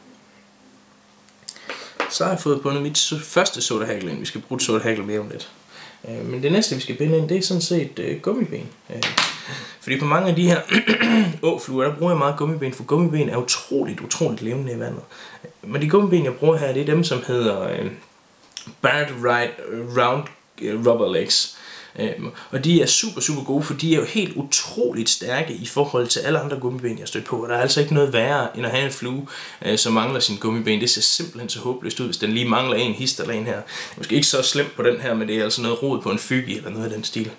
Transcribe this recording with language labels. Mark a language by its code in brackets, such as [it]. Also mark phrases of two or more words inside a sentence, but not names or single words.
[da] Så har jeg fået bundet mit første sorte Hackel ind. Vi skal bruge et sorte Hackel mere om lidt. Men det næste vi skal binde ind, det er sådan set gummiben. Fordi på mange af de her åfluer, der bruger jeg meget gummiben, for gummiben er utroligt levende i vandet. Men de gummiben jeg bruger her, det er dem som hedder Round rubber legs. Og de er super gode, for de er jo helt utroligt stærke i forhold til alle andre gummiben jeg stødt på. Og der er altså ikke noget værre end at have en flue som mangler sin gummiben. Det ser simpelthen så håbløst ud, hvis den lige mangler en hist eller en her. Det er måske ikke så slemt på den her, men det er altså noget rod på en fygi eller noget af den stil.